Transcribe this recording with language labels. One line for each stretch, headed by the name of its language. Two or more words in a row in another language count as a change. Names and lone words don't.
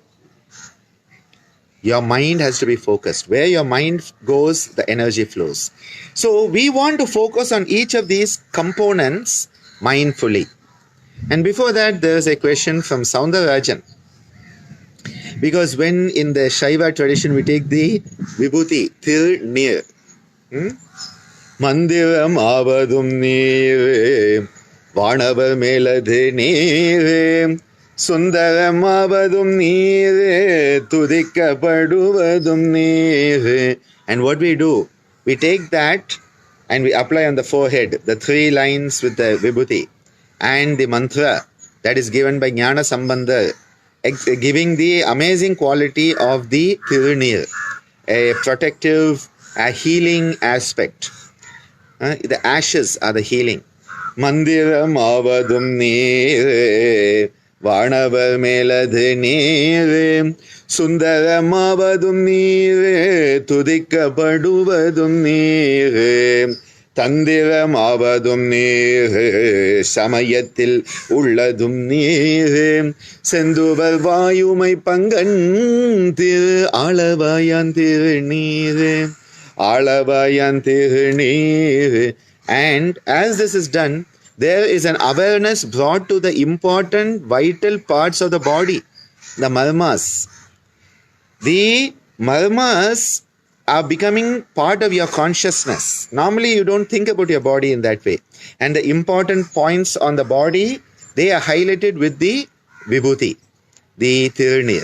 English: Your mind has to be focused. Where your mind goes, the energy flows. So we want to focus on each of these components mindfully. And before that, there is a question from Soundarajan. Because when in the Shaiva tradition we take the Vibhuti, Tir-Nir.
Tamil: மந்திரம் ஆவதும் நீறே, வானவர் மேலதே நீறே, சுந்தரம் ஆவதும் நீறே, துதிக்கப் படுவதும் நீறே.
English: And what we do, we take that and we apply on the forehead, the 3 lines with the Vibhuti and the mantra that is given by Jnana Sambandha, giving the amazing quality of the Tirunir, a protective, a healing aspect. The ashes are the healing.
Tamil: மந்திரம் ஆவதும் நீறே, வானவர் மேலதே நீறே, சுந்தரம் ஆவதும் நீறே, துதிக்கப் படுவதும் நீறே, தந்திரம் ஆவதும் நீறே, சமயத்தில் உள்ளதும் நீறே, செந்துவர் வாயுமை பங்கன் திரு, ஆலவாயான் திரு நீறே, ஆலவாயான் திரு நீறே.
English: And as this is done, there is an awareness brought to the important, vital parts of the body, the marmas. The marmas are becoming part of your consciousness. Normally, you don't think about your body in that way. And the important points on the body, they are highlighted with the vibhuti, the tirunir.